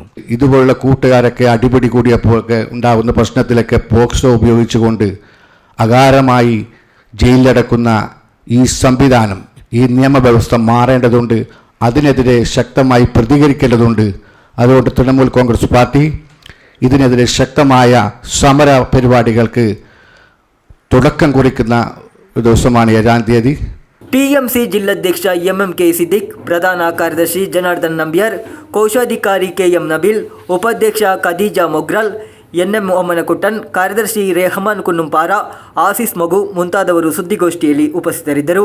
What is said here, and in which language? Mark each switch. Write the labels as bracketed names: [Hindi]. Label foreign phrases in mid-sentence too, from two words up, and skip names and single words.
[Malayalam] ഇതുപോലുള്ള കൂട്ടുകാരൊക്കെ അടിപിടി കൂടിയപ്പോഴൊക്കെ ഉണ്ടാകുന്ന പ്രശ്നത്തിലൊക്കെ പോക്സോ ഉപയോഗിച്ചുകൊണ്ട് അകാരമായി ജയിലിലടക്കുന്ന ഈ സംവിധാനം, ഈ നിയമവ്യവസ്ഥ മാറേണ്ടതുണ്ട്. അതിനെതിരെ ശക്തമായി പ്രതികരിക്കേണ്ടതുണ്ട്. അതുകൊണ്ട് തൃണമൂൽ കോൺഗ്രസ് പാർട്ടി ഇതിനെതിരെ ശക്തമായ സമര പരിപാടികൾക്ക് തുടക്കം കുറിക്കുന്ന ഒരു ദിവസമാണ് 7-ാം തീയതി. [Kannada] TMC ಜಿಲ್ಲಾಧ್ಯಕ್ಷ MMK ಸಿದ್ದಿಕ್, ಪ್ರಧಾನ ಕಾರ್ಯದರ್ಶಿ ಜನಾರ್ದನ್ ನಂಬ್ಯಾರ್, ಕೋಶಾಧಿಕಾರಿ KM ನಬೀಲ್, ಉಪಾಧ್ಯಕ್ಷ ಖದೀಜಾ ಮೊಗ್ರಾಲ್, NM ಒಮ್ಮನಕುಟ್ಟನ್, ಕಾರ್ಯದರ್ಶಿ ರೆಹಮಾನ್ ಕುನ್ನುಂಪಾರ, ಆಸೀಸ್ ಮಗು ಮುಂತಾದವರು ಸುದ್ದಿಗೋಷ್ಠಿಯಲ್ಲಿ ಉಪಸ್ಥಿತರಿದ್ದರು.